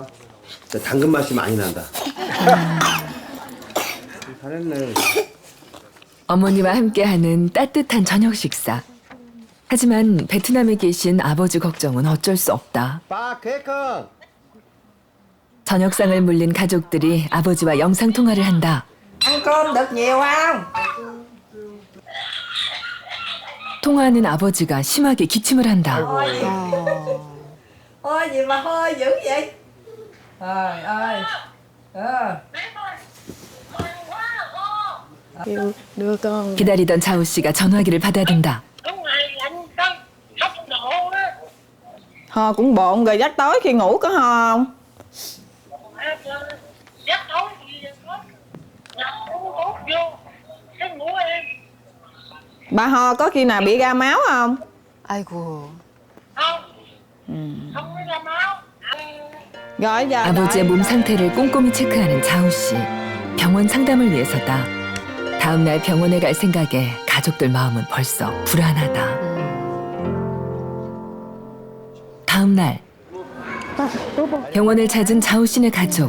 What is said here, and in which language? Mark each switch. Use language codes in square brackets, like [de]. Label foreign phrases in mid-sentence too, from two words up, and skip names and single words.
[ko] 당근 맛이 많이 난다. 잘했네. 어머니와 함께하는 따뜻한 저녁 식사. 하지만 베트남에 계신 아버지 걱정은 어쩔 수 없다. 저녁상을 물린 가족들이 아버지와 영상 통화를 한다. [vi] Ăn cơm được nhiều không? [ko] 통화하는 아버지가 심하게 기침을 한다. [vi] Ôi gì mà hơi dữ vậy? Trời ơi. đưa con. [ko] 기다리던 자우 씨가 전화기를 받아든다. [vi] Ho cũng bộn rồi, giấc tối khi ngủ có ho không? Bà ho có khi nào bị ra máu không? [ko] 아이고. [vi] Rồi giờ [ko] 아버지의 몸 상태를 꼼꼼히 체크하는 자우 씨. 병원 상담을 위해서다. 다음 날 병원에 갈 생각에 가족들 마음은 벌써 불안하다. 다음 날 병원을 찾은 자우 씨네 가족.